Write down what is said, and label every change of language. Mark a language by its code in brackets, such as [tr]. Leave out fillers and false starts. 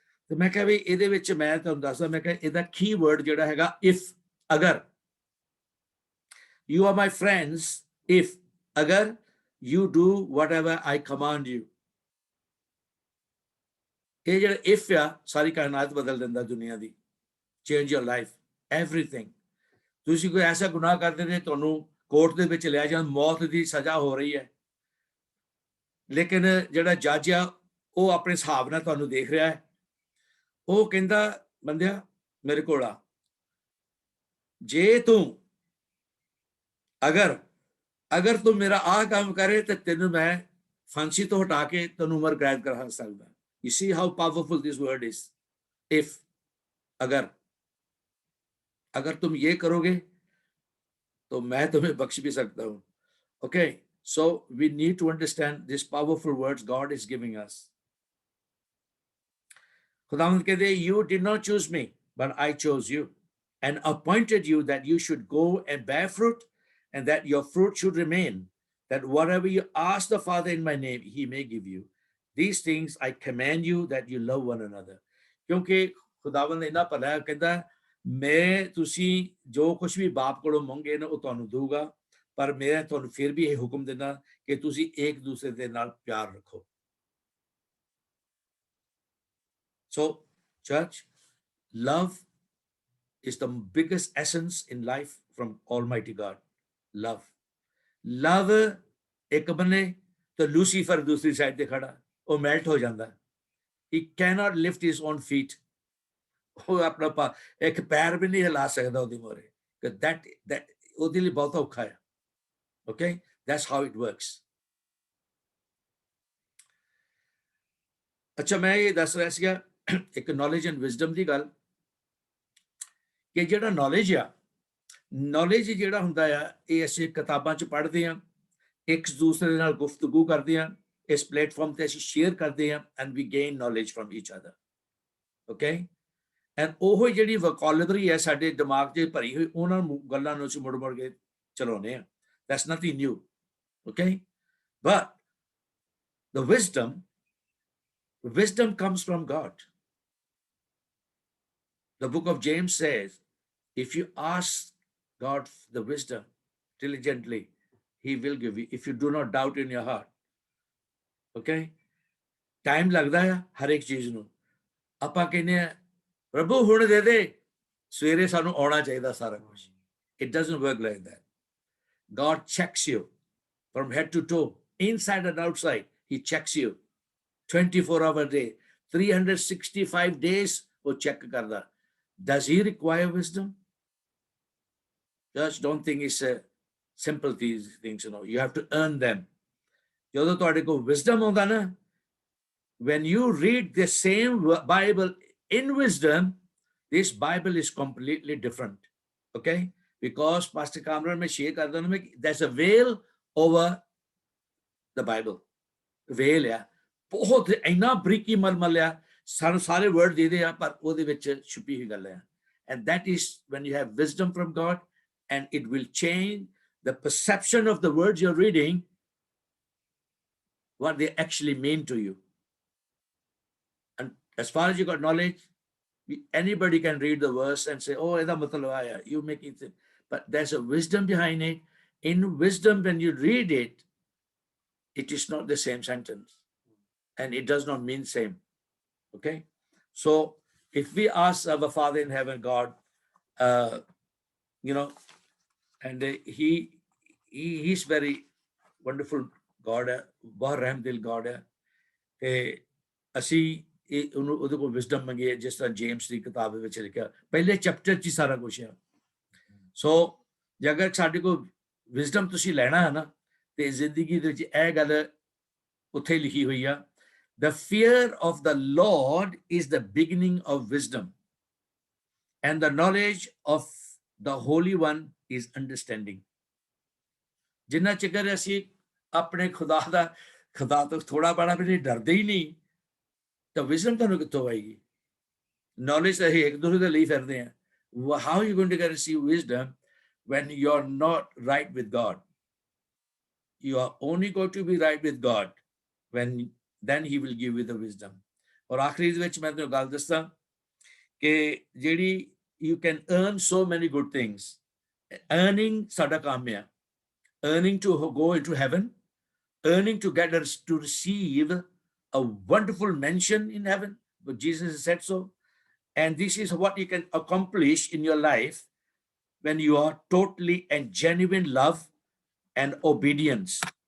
[pa] ਤੇ ਮੈਂ ਕਿਹਾ ਵੀ ਇਹਦੇ ਵਿੱਚ ਮੈਂ ਤੁਹਾਨੂੰ ਦੱਸਦਾ, ਮੈਂ ਕਿਹਾ ਇਹਦਾ ਕੀ ਵਰਡ ਜਿਹੜਾ ਹੈਗਾ if, ਅਗਰ. [en] You are my friends if, ਅਗਰ you do whatever I command you. [pa] ਇਹ ਜਿਹੜਾ if ਆ, ਸਾਰੀ ਕਾਇਨਾਤ ਬਦਲ ਦਿੰਦਾ ਦੁਨੀਆ ਦੀ. [en] Change your life, everything. [pa] ਤੁਸੀਂ ਕੋਈ ਐਸਾ ਗੁਨਾਹ ਕਰਦੇ ਨੇ ਤੁਹਾਨੂੰ ਕੋਰਟ ਦੇ ਵਿੱਚ ਲਿਆ ਜਾਂ ਮੌਤ ਦੀ ਸਜ਼ਾ ਹੋ ਰਹੀ ਹੈ, ਲੇਕਿਨ ਜਿਹੜਾ ਜੱਜ ਆ ਉਹ ਆਪਣੇ ਹਿਸਾਬ ਨਾਲ ਤੁਹਾਨੂੰ ਦੇਖ ਰਿਹਾ ਹੈ. ਉਹ ਕਹਿੰਦਾ ਬੰਦਿਆ ਮੇਰੇ ਕੋਲ ਆ, ਜੇ ਤੂੰ ਅਗਰ ਤੂੰ ਮੇਰਾ ਆਹ ਕੰਮ ਕਰੇ ਤੇ ਤੈਨੂੰ ਮੈਂ ਫਾਂਸੀ ਤੋਂ ਹਟਾ ਕੇ ਤੈਨੂੰ ਉਮਰ ਕੈਦ ਕਰਾ ਸਕਦਾ. [en] You see how powerful this word is. [hi] If, अगर तुम ये करोगे तो मैं तुम्हें बख्श भी सकता हूं. [en] Okay, so we need to understand these powerful words God is giving us. [hi] खुदावंद कहते, [en] you did not choose me, but I chose you and appointed you that you should go and bear fruit, and that your fruit should remain, that whatever you ask the Father in my name, he may give you. These things I command you, that you love one another. [pa] ਕਿਉਂਕਿ ਖੁਦਾਵੰਦ ਇੰਨਾ ਭਲਾ ਹੈ, ਕਹਿੰਦਾ ਮੈਂ ਤੁਸੀਂ ਜੋ ਕੁਝ ਵੀ ਬਾਪ ਕੋਲੋਂ ਮੰਗੇ ਨਾ ਉਹ ਤੁਹਾਨੂੰ ਦਊਗਾ, ਪਰ ਮੈਂ ਤੁਹਾਨੂੰ ਫਿਰ ਵੀ ਇਹ ਹੁਕਮ ਦਿੰਦਾ ਕਿ ਤੁਸੀਂ ਇੱਕ ਦੂਸਰੇ ਦੇ ਨਾਲ ਪਿਆਰ ਰੱਖੋ. [en] So, church, love is the biggest essence in life from Almighty God. Love. Love [pa] ਇੱਕ ਬੰਨੇ [hi] तो लूसीफर दूसरी साइड ते खड़ा, वो मेल्ट हो जाता, [en] he cannot lift his own feet, [hi] वो अपना एक पैर भी नहीं हिला सकता [pa] ਉਹਦੇ ਮੋਰੇ, [hi] कि that [pa] ਉਹਦੇ ਲਈ ਬਹੁਤ ਔਖਾ ਹੈ. [en] Okay, that's how it works. [pa] ਅੱਛਾ, ਮੈਂ ਇਹ ਦੱਸ ਰਿਹਾ ਸੀਗਾ ਇੱਕ ਨੌਲੇਜ ਐਂਡ ਵਿਜ਼ਡਮ ਦੀ ਗੱਲ, ਕਿ ਜਿਹੜਾ ਨੌਲੇਜ ਆ, ਨੌਲੇਜ ਜਿਹੜਾ ਹੁੰਦਾ ਆ, ਇਹ ਅਸੀਂ ਕਿਤਾਬਾਂ 'ਚ ਪੜ੍ਹਦੇ ਹਾਂ, ਇੱਕ ਦੂਸਰੇ ਨਾਲ ਗੁਫ਼ਤਗੂ ਕਰਦੇ ਹਾਂ, ਇਸ ਪਲੇਟਫਾਰਮ ਤੇ ਅਸੀਂ ਸ਼ੇਅਰ ਕਰਦੇ ਹਾਂ, [en] And we gain knowledge from each other. [pa] Okay, and ਉਹ ਜਿਹੜੀ ਵੋਕੈਬਲਰੀ ਹੈ ਸਾਡੇ ਦਿਮਾਗ 'ਚ ਭਰੀ ਹੋਈ, ਉਹਨਾਂ ਗੱਲਾਂ ਨੂੰ ਅਸੀਂ ਮੁੜ ਕੇ ਚਲਾਉਂਦੇ ਹਾਂ. [en] That's nothing new. Okay, but the wisdom comes from God. The book of James says, if you ask God the wisdom diligently, he will give you, if you do not doubt in your heart. [pa] Okay, time ਲੱਗਦਾ ਹੈ ਹਰ ਇੱਕ ਚੀਜ਼ ਨੂੰ. ਆਪਾਂ ਕਹਿੰਦੇ ਆ ਪ੍ਰਭੂ ਹੁਣ ਦੇ ਦੇ, ਸਵੇਰੇ ਸਾਨੂੰ ਆਉਣਾ ਚਾਹੀਦਾ ਸਾਰਾ ਕੁਝ. [en] It doesn't work like that. God checks you from head to toe, inside and outside. He checks you 24 hours a day, 365 days [pa] वो check करदा. [en] Does he require wisdom? Just don't think it's a simple these things, you know. You have to earn them. [pa] ਜਦੋਂ ਤੁਹਾਡੇ ਕੋਲ wisdom ਹੁੰਦਾ ਨਾ, [en] when you read the same Bible in wisdom, this Bible is completely different. Okay, because Pastor Kamran [pa] में share करदा ना, [en] there's a veil over the Bible. [pa] veil ਆ, ਬਹੁਤ ਇੰਨਾ ਬਰੀਕੀ ਮਲਮਲ ਆ, ਸਾਨੂੰ ਸਾਰੇ ਵਰਡ ਦੇ ਦੇ ਆ, ਪਰ ਉਹਦੇ ਵਿੱਚ ਛੁਪੀ ਹੋਈ ਗੱਲ ਆ. [en] And that is when you have wisdom from God, and it will change the perception of the words you're reading, what they actually mean to you. And as far as you got knowledge, anybody can read the verse and say, oh, [pa] ਇਹਦਾ ਮਤਲਬ ਆਇਆ, [en] you make it, but there's a wisdom behind it. In wisdom, when you read it, it is not the same sentence, and it does not mean same. Okay, so if we ask our Father in heaven, God, you know, and he's very wonderful [pa] God [hi] है, बहुत रहमदिल God है, [pa] ਤੇ ਅਸੀਂ ਉਹਦੇ ਕੋਲ wisdom ਮੰਗੀਏ, ਜਿਸ ਤਰ੍ਹਾਂ James ਦੀ ਕਿਤਾਬ ਵਿੱਚ ਲਿਖਿਆ, ਪਹਿਲੇ ਚੈਪਟਰ 'ਚ ਸਾਰਾ ਕੁਝ ਹੈ. ਸੋ ਜੇ ਅਗਰ ਸਾਡੇ ਕੋਲ ਵਿਜ਼ਡਮ ਤੁਸੀਂ ਲੈਣਾ ਹੈ ਨਾ, ਤੇ ਜ਼ਿੰਦਗੀ ਦੇ ਵਿੱਚ ਇਹ ਗੱਲ ਉੱਥੇ ਲਿਖੀ ਹੋਈ ਆ, [en] the fear of the Lord is the beginning of wisdom, and the knowledge of the Holy One is understanding. [pa] ਜਿੰਨਾ ਚਿਰ ਅਸੀਂ ਆਪਣੇ ਖੁਦਾ ਤੋਂ ਥੋੜਾ ਬੜਾ ਵੀ ਨਹੀਂ ਡਰਦੇ ਹੀ ਨਹੀਂ, ਤਾਂ ਵਿਜ਼ਡਮ ਤੁਹਾਨੂੰ ਕਿੱਥੋਂ ਆਏਗੀ? ਨੌਲੇਜ ਤਾਂ ਅਸੀਂ ਇੱਕ ਦੂਸਰੇ ਦੇ ਲਈ ਫਿਰਦੇ ਹਾਂ. [en] How are you going to receive wisdom when you're not right with God? You are only going to be right with God when then he will give you the wisdom. [pa] ਔਰ ਆਖਰੀ ਦੇ ਵਿੱਚ ਮੈਂ ਤੁਹਾਨੂੰ ਗੱਲ ਦੱਸਾਂ ਕਿ ਜਿਹੜੀ [en] you can earn so many good things. [pa] Earning ਸਾਡਾ ਕੰਮ ਆ. [en] Earning to go into heaven, earning to get us to receive a wonderful mention in heaven, but Jesus said so. And this is what you can accomplish in your life when you are totally and genuine love and obedience.